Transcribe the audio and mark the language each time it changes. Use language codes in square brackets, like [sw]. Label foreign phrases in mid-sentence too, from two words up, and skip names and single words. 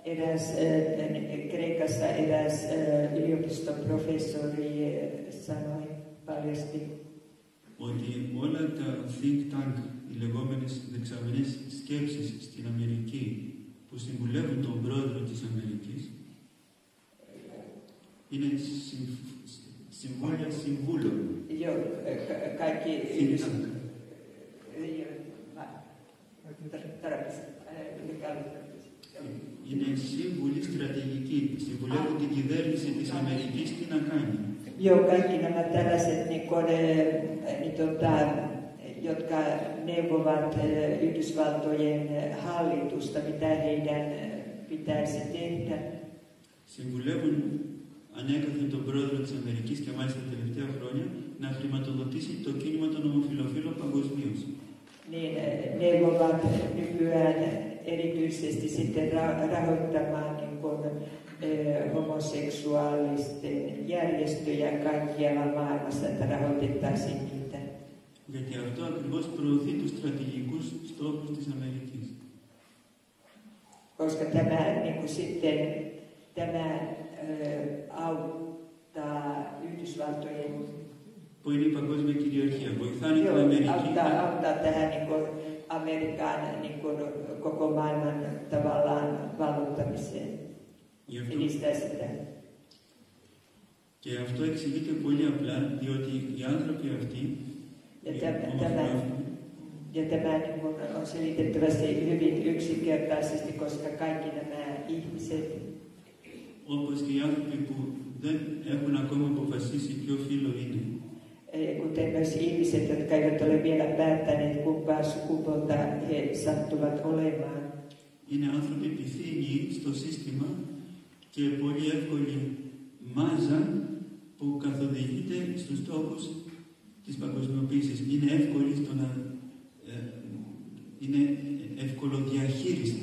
[fi] Kreikassa eräs yliopiston professori sanoi paljasti, [el] ότι όλα τα [en] think tank, [el] οι λεγόμενες δεξαμενές σκέψεις στην Αμερική, που συμβουλεύουν τον πρόεδρο της Αμερικής, είναι συμβούλια συμβούλων. [fi] Kaikki [en] Think tank. [el] Είναι σύμβουλοι στρατηγικοί, συμβουλεύουν την κυβέρνηση της Αμερικής τι να κάνει. [fi] Joo, kaikki nämä tällaiset, jotka neuvovat Yhdysvaltojen hallitusta, mitä heidän pitäisi tehdä. [el] Συμβουλεύουν ανέκαθεν τον πρόεδρο της Αμερικής και μάλιστα τα τελευταία χρόνια να χρηματοδοτήσει το κίνημα των ομοφυλοφίλων παγκοσμίως. [fi] Niin neuvovat nykyään erityisesti sitten rahoittamaan homoseksuaalisten järjestöjä kaikkialla maailmassa, että rahoitettaisiin niitä. [el] Γιατί αυτό ακριβώς προωθεί τους στρατηγικούς στόχους της Αμερικής. [fi] Koska tämä auttaa Yhdysvaltojen [el] Που είναι η παγκόσμια κυριαρχία. Βοηθάνε την Αμερική. [fi] Auttaa tähän Amerikan koko maailman tavallaan valloittamiseen. Edistää sitä. [el] Και αυτό εξηγείται πολύ απλά, διότι οι άνθρωποι αυτοί, [fi] Ja tämä on selitettävästi hyvin yksinkertaisesti, koska kaikki nämä ihmiset, [el] όπως και οι άνθρωποι που δεν έχουν ακόμα αποφασίσει ποιο φύλο είναι, [fi] kuten myös ihmiset, jotka eivät ole vielä päättäneet kumpaa sukupuolta he sattuvat olemaan. [el] είναι άνθρωποι επιθύμιοι στο σύστημα και πολύ εύκολη μάζα που καθοδηγείται στους στόχους της παγκοσμιοποίησης. Είναι εύκολοι στο να είναι ευκολοδιαχείριστοι.